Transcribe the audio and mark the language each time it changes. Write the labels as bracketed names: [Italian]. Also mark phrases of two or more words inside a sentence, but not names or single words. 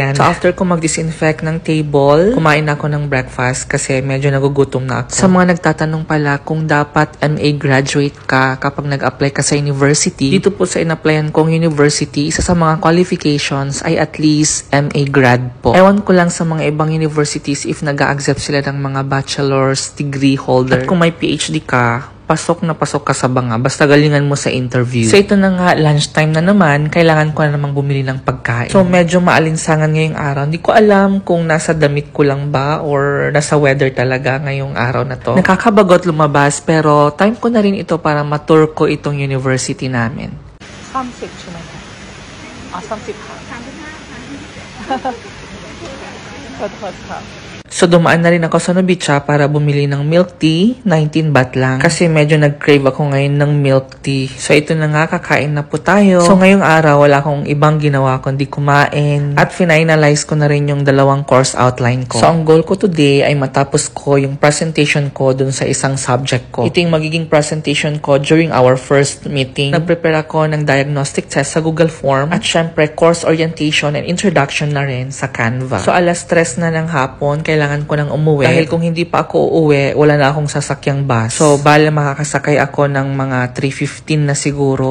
[Filipino] So after ko mag-disinfect ng table, kumain ako ng breakfast kasi medyo nagugutom na ako. Sa mga nagtatanong pala kung dapat [English] MA graduate [Filipino] ka kapag nag-apply ka sa university, dito po sa in-applyan kong university, isa sa mga qualifications ay [English] at least MA grad [Filipino] po. Ewan ko lang sa mga ibang universities if nag-a-accept sila ng mga [English] bachelor's degree holder. [Filipino] At kung may PhD ka, pasok na pasok ka sa banga. Basta galingan mo sa interview. So ito na nga, lunchtime na naman. Kailangan ko na namang bumili ng pagkain. So medyo maalinsangan ngayong araw. Hindi ko alam kung nasa damit ko lang ba or nasa weather talaga ngayong araw na to. Nakakabagot lumabas pero time ko na rin ito para matur ko itong university namin. [Thai] 30 ใช่ไหมคะอ๋อ30ค่ะ [Filipino] So dumaan na rin ako sa Nobicha para bumili ng [English] milk tea, [Filipino] 19 baht lang. Kasi medyo nag-crave ako ngayon ng [English] milk tea. [Filipino] So ito na nga, kakain na po tayo. So ngayong araw, wala akong ibang ginawa kundi kumain. At finalize ko na rin yung 2 [English] course outline [Filipino] ko. So ang goal ko today ay matapos ko yung presentation ko dun sa isang subject ko. Ito yung magiging presentation ko [English] during our first meeting. [Filipino] Nag-prepare ako ng diagnostic test sa Google Form. At syempre, [English] course orientation and introduction [Filipino] na rin sa Canva. So alas 3 na ng hapon, kailangan ko nang umuwi. Dahil kung hindi pa ako uuwi, wala na akong sasakyang bus. So, bala makakasakay ako ng mga 3:15 na siguro.